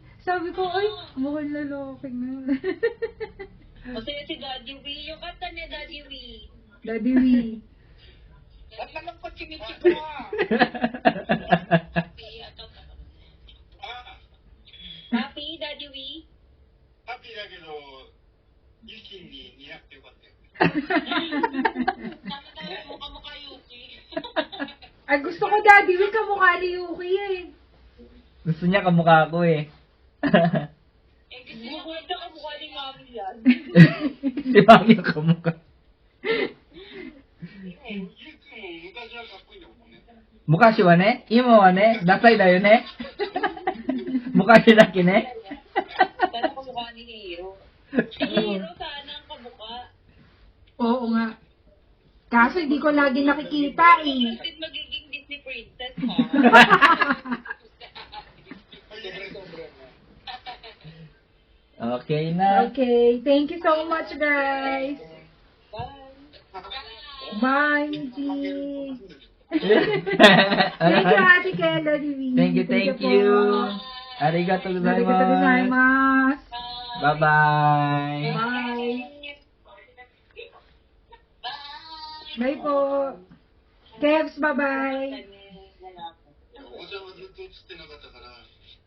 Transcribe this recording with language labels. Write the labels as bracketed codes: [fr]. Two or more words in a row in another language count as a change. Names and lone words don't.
[tl] Sabi ko, ay, mukhang lalaki na. Masaya si Daddy Wee. Yung kanta ni Daddy Wee. Daddy Wee. At nalangkot si Michiko [en] Happy, Daddy Wee? [ja] ハッピーだけど、ユキに似合ってよかったよ。 [tl] Nakita mo mukha Yuki. Ay, gusto ko Daddy Wee, kamukha ni Yuki eh. Gusto niya kamukha ko eh. Eh, gusto niya ko ito kamukha ni Mami yan. si Mami ang kamukha. [ja] 昔はかっこいいんだもんね。昔はね、今はね、ダサいだよね。昔だけね。 [tl] Sana kamukha ni Hiro. Si Hiro sana ang kamukha. Oo nga. Kaso hindi ko lagi nakikita eh. Kasi magiging Disney princess, ha? Sobre-sobre na. Okay na. [en] Okay, thank you so much guys. Bye. Bye, Michi. Thank you, Ate Kela. Thank you. [ja] Arigato Arigatou gozaimasu. gozaimasu. [en] Bye-bye. Bye. Bye po. Kevs, bye-bye. [ja] おばちゃんはずっと映ってなかったから、